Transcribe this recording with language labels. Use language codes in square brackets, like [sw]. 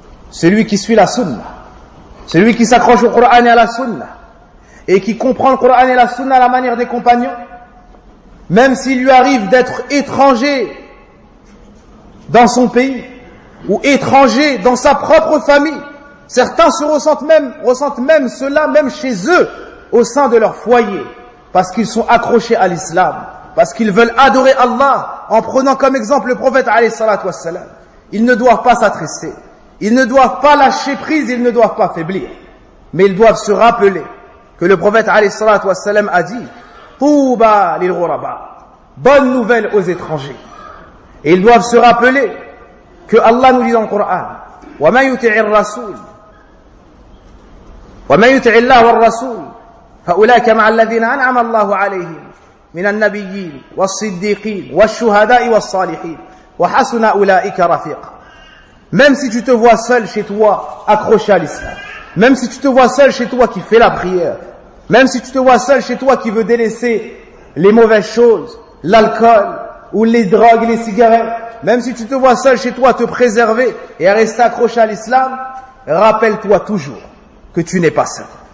[fr] Celui qui suit la sunna, celui qui s'accroche au Coran et à la sunna, et qui comprend le Coran et la sunna à la manière des compagnons, même s'il lui arrive d'être étranger dans son pays, ou étranger dans sa propre famille, certains se ressentent même cela, même chez eux, au sein de leur foyer, parce qu'ils sont accrochés à l'islam, parce qu'ils veulent adorer Allah, en prenant comme exemple le prophète, alayhi salatu wassalam. Ils ne doivent pas s'attrister, ils ne doivent pas lâcher prise, ils ne doivent pas faiblir, mais ils doivent se rappeler que le prophète, alayhi salatu wassalam, a dit, [ar] Touba lil ghuraba, [fr] bonne nouvelle aux étrangers. Et ils doivent se rappeler que Allah nous dit dans le Coran, [ar] وَمَا يُتِعِ الرَّسُولُ وَمَا يُتِعِ اللَّهُ وَالرَّسُولُ فَأُولَٰئِكَ مَعَ الَّذِينَ أَنْعَمَ اللَّهُ عَلَيْهِمْ مِنَ النَّبِيِّينَ وَالصِّدِّيقِينَ وَالشُّهَدَاءِ وَالصَّالِحِينَ وَحَسُنَ أُولَٰئِكَ رَفِيقًا. [fr] Même si tu te vois seul chez toi, accroché à l'islam, même si tu te vois seul chez toi qui fais la prière, même si tu te vois seul chez toi qui veux délaisser les mauvaises choses, l'alcool ou les drogues, les cigarettes, même si tu te vois seul chez toi te préserver et à rester accroché à l'islam, rappelle-toi toujours que tu n'es pas seul.